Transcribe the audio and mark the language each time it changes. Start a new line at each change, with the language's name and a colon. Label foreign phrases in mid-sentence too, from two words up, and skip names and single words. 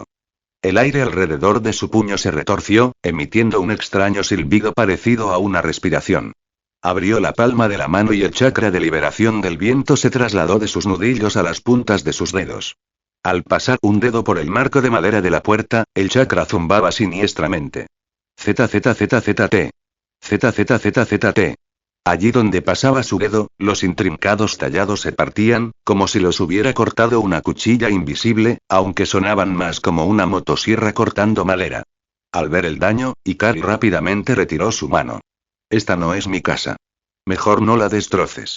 Spanish: El aire alrededor de su puño se retorció, emitiendo un extraño silbido parecido a una respiración. Abrió la palma de la mano y el chakra de liberación del viento se trasladó de sus nudillos a las puntas de sus dedos. Al pasar un dedo por el marco de madera de la puerta, el chakra zumbaba siniestramente. ZZZZT. ZZZZT. Allí donde pasaba su dedo, los intrincados tallados se partían, como si los hubiera cortado una cuchilla invisible, aunque sonaban más como una motosierra cortando madera. Al ver el daño, Ikari rápidamente retiró su mano. Esta no es mi casa. Mejor no la destroces.